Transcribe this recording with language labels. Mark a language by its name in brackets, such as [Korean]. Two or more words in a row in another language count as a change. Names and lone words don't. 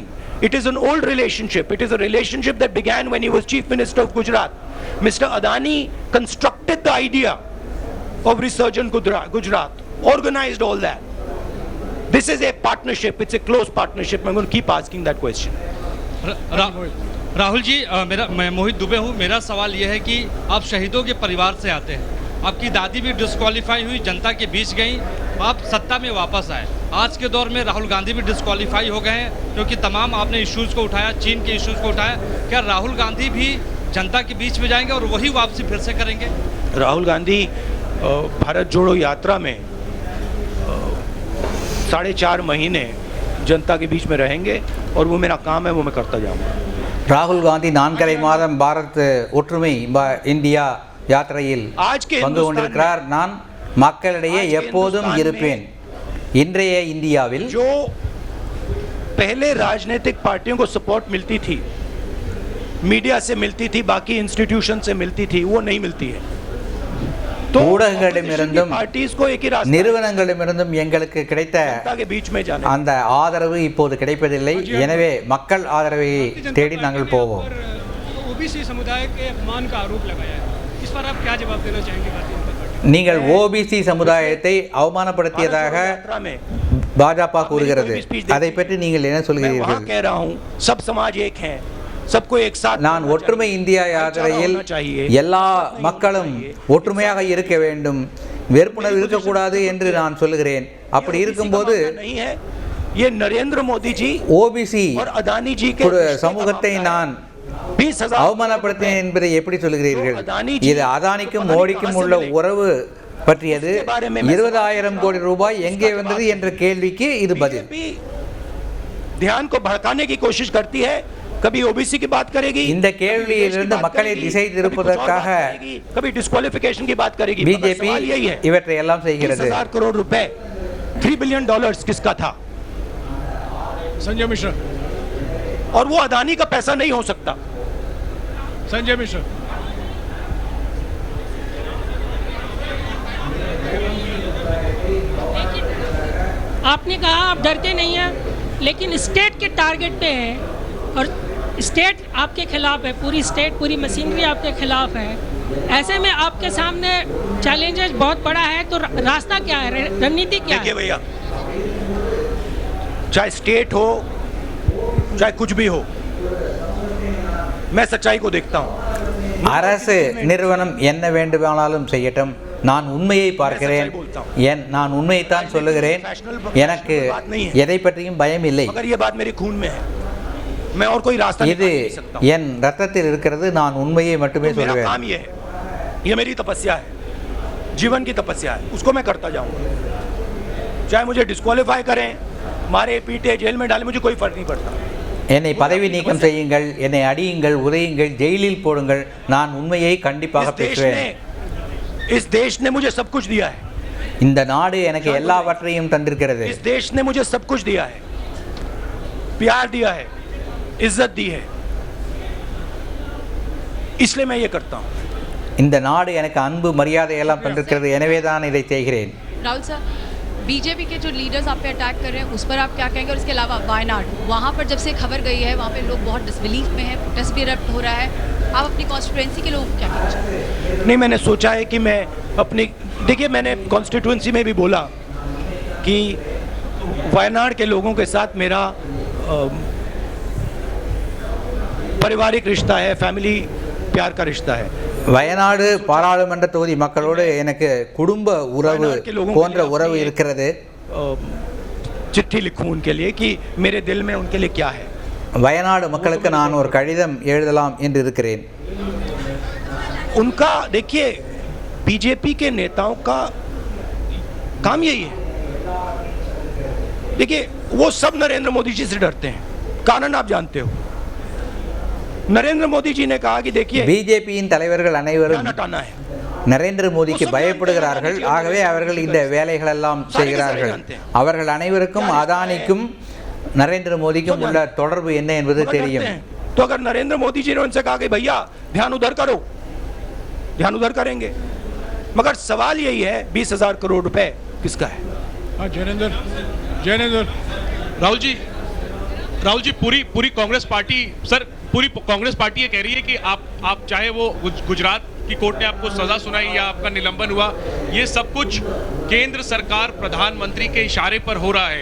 [English] It is an old relationship. It is a relationship that began when he was Chief Minister of Gujarat. Mr. Adani constructed the idea of Resurgent Gujarat, organized all that. This is a partnership. It's a close partnership. I'm going to keep asking that question. [Hindi] राहुल जी मैं मोहित दुबे हूँ मेरा सवाल ये है कि आप शहीदों के परिवार से आते हैं आपकी दादी भी डिस्क्वालीफाई हुई जनता के बीच गई आप सत्ता में वापस आए आज के दौर में राहुल गांधी भी डिस्क्वालीफाई हो गए हैं क्योंकि तमाम आपने इश्यूज़ को उठाया चीन के इश्यूज़ को उठाया क्या राहुल गांधी भी जनता के बीच में जाएंगे और वही वापसी फिर से करेंगे राहुल गांधी भारत जोड़ो यात्रा में 4.5 महीने जनता के बीच में रहेंगे और वो मेरा काम है वो मैं करता जाऊँगा [Tamil] ராகுல் காந்தி 4.5 மாதம் பாரத் ஒற்றுமை இந்தியா யாத்திரையில் பங்கு கொண்டிருக்கிறார் நான் மக்களிடையே எப்போதும் இருப்பேன் இன்றைய இந்தியாவில் [Hindi] जो पहले राजनीतिक पार्टियों को सपोर्ट मिलती थी मीडिया से मिलती थी बाकी इंस्टीट्यूशन से मिलती थी वो नहीं मिलती है तो [Tamil] ஊடகங்களிடமிருந்தும் [Hindi] पार्टीज को एक ही रास्ता [Tamil] நிறுவனங்களிடமிருந்தும் எங்களுக்கு கிடைத்த [Hindi] जनता के बीच में जाने [Tamil] அந்த ஆதரவு இப்போது கிடைப்பதில்லை. எனவே மக்கள் ஆதரவை தேடி நாங்கள் போவோம். [Hindi] ओबीसी समुदाय के अपमान का आरोप लगाया है, इस पर आप क्या जवाब देना चाहेंगे भारतीय जनता पार्टी? [Tamil] நீங்கள் ஓபிசி சமுதாயத்தை அவமானப்படுத்தியதாக [Hindi] यात्रा में [Tamil] பாஜக கூறுகிறது. அதை பற்றி நீங்கள் என்ன [Hindi] मैं वहाँ [Tamil] சொல்கிறீர்கள்? [Hindi] कह रहा हूँ सब समाज एक है, सबको एक साथ [Tamil] நான் ஒற்றுமை இந்தியா யாத்திரையில் எல்லா மக்களும் ஒற்றுமையாக இருக்க வேண்டும், வெறுப்புணர்வு இருக்கக்கூடாது என்று நான் சொல்லுகிறேன். அப்படி இருக்கும்போது [Hindi] नहीं है ये नरेंद्र मोदी जी [Tamil] ஓபிசி [Hindi] और अदानी जी के [Tamil] சமூகத்தை நான் 20,000 அவமானப்படுத்தினேன் என்பதை எப்படி சொல்கிறீர்கள்? இது அதானிக்கும் மோடிக்கும் உள்ள உறவு பற்றியது. 20,000 கோடி ரூபாய் எங்கே வந்தது என்ற கேள்விக்கு இது பதில். [Hindi] ध्यान को भड़काने की कोशिश करती है, कभी ओबीसी की बात करेगी, [Tamil] இந்த கேள்வியிலிருந்து மக்களை திசை திருப்பதற்காக [Hindi] कभी डिस्क्वालिफिकेशन की बात करेगी. [Tamil] பிஜேபி [Hindi] यही है, [Tamil] இவற்றை எல்லாம் செய்கிறது. [Hindi] 30,000 करोड़ रुपए, $3 बिलियन किसका था? संजय मिश्रा, और वो अदानी का पैसा नहीं हो सकता. संजय मिश्रा, आपने कहा आप डरते नहीं हैं, लेकिन स्टेट के टारगेट पे हैं और स्टेट आपके खिलाफ है, पूरी स्टेट पूरी मशीनरी आपके खिलाफ है. ऐसे में आपके सामने चैलेंजेस बहुत बड़ा है, तो रास्ता क्या है, रणनीति क्या देखिए है? भैया, चाहे स्टेट हो चाहे कुछ भी हो, मैं सच्चाई को देखता हूं. [Tamil] அரசு நிறுவனம் என்ன வேண்டுமானாலும் செய்யட்டும், நான் உண்மையை பார்க்கிறேன். நான் உண்மையைத்தான் சொல்லுகிறேன். எனக்கு எதை பற்றியும் பயம் இல்லை. [Hindi] मगर ये बात मेरे खून में है, मैं और कोई रास्ता नहीं [Tamil] இது [Hindi] निकाल सकता हूं. [Tamil] என் ரத்தத்தில் இருக்கிறது. நான் உண்மையை மட்டுமே [Hindi] मेरा [Tamil] சொல்வேன். [Hindi] काम ये है, ये मेरी तपस्या है, जीवन की तपस्या है, उसको मैं करता जाऊंगा. चाहे मुझे डिस्क्वालीफाई करें, मारे पीटे जेल में डाले, मुझे कोई फर्क नहीं पड़ता. [Tamil] என்னை பதவி நீக்கம் செய்யுங்கள், என்னை அடியுங்கள், உதையுங்கள், ஜெயிலில் போடுங்கள், நான் உண்மையை கண்டிப்பாக பேசுவேன். [Hindi] इस देश ने मुझे सब कुछ दिया है. [Tamil] இந்த நாடு எனக்கு எல்லாவற்றையும் தந்திருக்கிறது. [Hindi] इस देश ने मुझे सब कुछ दिया है, प्यार दिया है, इज्जत दी है, इसलिए मैं ये करता हूं. [Tamil] இந்த நாடு எனக்கு அன்பு மரியாதை எல்லாம் தந்திருக்கிறது, எனவே தான் இதை செய்கிறேன். [Hindi] राहुल सर, बीजेपी के जो लीडर्स आप पे अटैक कर रहे हैं उस पर आप क्या कहेंगे? और इसके अलावा वायनाड, वहाँ पर जब से खबर गई है वहाँ पे लोग बहुत डिसबिलीफ में हैं, प्रोटेस्ट भी इरप्ट हो रहा है, आप अपनी कॉन्स्टिट्यूएंसी के लोगों को क्या कहना चाहते हैं? नहीं, मैंने सोचा है कि मैं अपनी, देखिए मैंने कॉन्स्टिट्यूएंसी में भी बोला कि वायनाड के लोगों के साथ मेरा पारिवारिक रिश्ता है, फैमिली प्यार का रिश्ता है. [Tamil] வயநாடு பாராளுமன்ற தொகுதி மக்களோடு எனக்கு குடும்ப உறவு போன்ற உறவு இருக்கிறது. [Hindi] चिट्ठी लिखूं उनके लिए कि मेरे दिल में उनके लिए क्या है. [Tamil] வயநாடு மக்களுக்கு நான் ஒரு கடிதம் எழுதலாம் என்று இருக்கிறேன். [Hindi] उनका देखिए, बीजेपी के नेताओं का काम यही है. देखिए वो सब नरेंद्र मोदी जी से डरते हैं, कारण आप जानते हो. नरेंद्र मोदी जी ने कहा कि देखिए [Tamil] பிஜேபியின் தலைவர்கள் அனைவரும் [Hindi] हटाना है. [Tamil] நரேந்திர மோடிக்கு பயப்படுகிறார்கள். ஆகவே அவர்கள் இந்த வேலைகள் எல்லாம் செய்கிறார்கள். அவர்கள் அனைவருக்கும் அதானிக்கும் நரேந்திர மோடிக்கும் உள்ள தொடர்பு என்ன என்பது தெரியும். [Hindi] तो अगर नरेंद्र मोदी जी ने उनसे कहा कि भैया ध्यान उधर करो, ध्यान उधर करेंगे. मगर सवाल यही है 20,000 करोड़ रुपए किसका है? हाँ जैनेंद्र, राहुल जी पूरी कांग्रेस पार्टी, सर पूरी कांग्रेस पार्टी ये कह रही है कि आप चाहे वो गुजरात की कोर्ट ने आपको सजा सुनाई या आपका निलंबन हुआ, ये सब कुछ केंद्र सरकार प्रधानमंत्री के इशारे पर हो रहा है.